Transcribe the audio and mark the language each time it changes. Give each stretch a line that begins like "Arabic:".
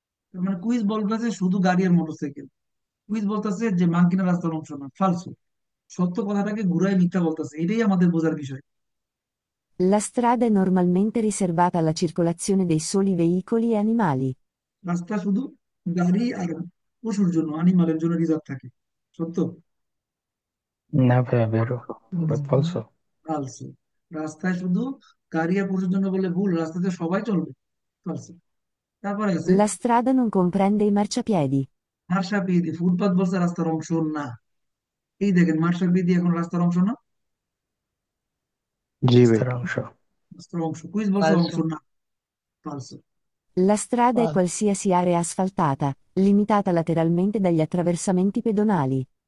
Bangla: তার মানে কুইজ বলতেছে শুধু গাড়ি আর মোটরসাইকেল। কুইজ বলতেছে যে মাঙ্কিনা রাস্তার অংশ না,
Italian: ফালসু।
Bangla: সত্য কথাটাকে ঘুরায় মিথ্যা বলতেছে, এটাই আমাদের বোঝার বিষয়।
Italian: La strada è normalmente riservata alla circolazione dei soli veicoli e animali.
Bangla: রাস্তা শুধু গাড়ি আর পশুর জন্য, আনিমালের জন্য রিজার্ভ থাকে। সত্য? না ভাইয়া,
Italian: ভেরো। ফলসো। ফালসু।
Bangla: রাস্তায় শুধু গাড়ি আর পশুর জন্য বলে ভুল, রাস্তাতে সবাই চলবে।
Italian: ফালসু।
Bangla: তারপরে আছে
Italian: La strada non comprende i marciapiedi.
Bangla: মার্শাপিদি। ফুটপাত বলছে রাস্তার অংশ না। এই দেখেন, মার্শাপিদি এখন রাস্তার অংশ না? জি ভাই। রাস্তার অংশ। রাস্তার অংশ, কুইজ বলছে অংশ
Italian: Falso.
Bangla: না।
Italian: ফালসু। La strada è Falso. qualsiasi area asfaltata, limitata lateralmente dagli attraversamenti pedonali.